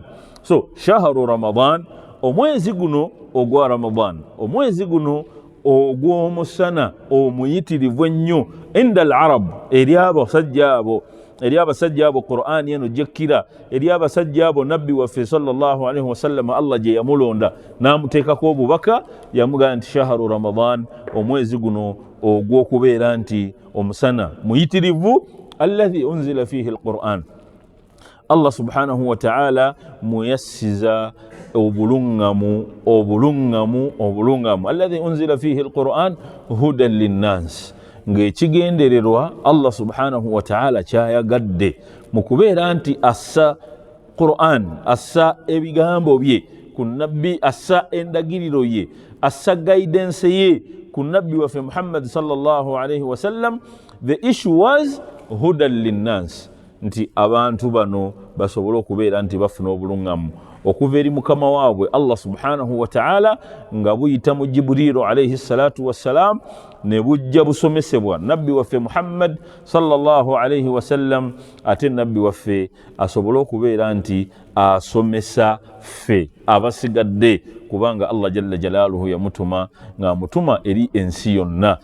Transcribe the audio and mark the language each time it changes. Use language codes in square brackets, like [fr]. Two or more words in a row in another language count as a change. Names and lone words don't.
[lg] So [ar] شهر رمضان, [lg] omwezi guno ogwa Ramadan, omwezi guno ogw'omusana omuyitirivu ennyo [ar] عند العرب, [lg] eri abasajja abo Qur'ani eno jekkira, eri abasajja abo Nabbi waffe [ar] صلى الله عليه وسلم [lg] Allah gye yamulonda n'amuteekako obubaka, yamugamba nti [ar] شهر رمضان, [lg] omwezi guno ogw'okubeera nti omusana muyitirivu, [ar] الذي أنزل فيه القرآن. الله سبحانه وتعالى [lg] muyassiza obulungamu, [ar] الذي أنزل فيه القرآن هدى للناس, [lg] ng'ekigendererwa [ar] الله سبحانه وتعالى [lg] kyayagadde mu kubeera nti assa Qur'an, assa ebigambo bye ku nabbi, assa endagiriro ye, assa guidance ye ku nabbi waffe Muhammad [ar] صلى الله عليه وسلم. [en] The issue was [ar] هدى للناس, [lg] nti abantu bano basobole okubeera nti bafuna obulungamu okuva eri mukama waabwe [ar] الله سبحانه وتعالى, [lg] nga buyita mu Jibrilu [ar] عليه الصلاة والسلام, [lg] ne bujja busomesebwa nabbi waffe Muhammad [ar] صلى الله عليه وسلم, [lg] ate nabbi waffe asobole okubeera nti asomesa ffe abasigadde, kubanga Allah [ar] جل جلاله [lg] yamutuma ng'amutuma eri ensi yonna.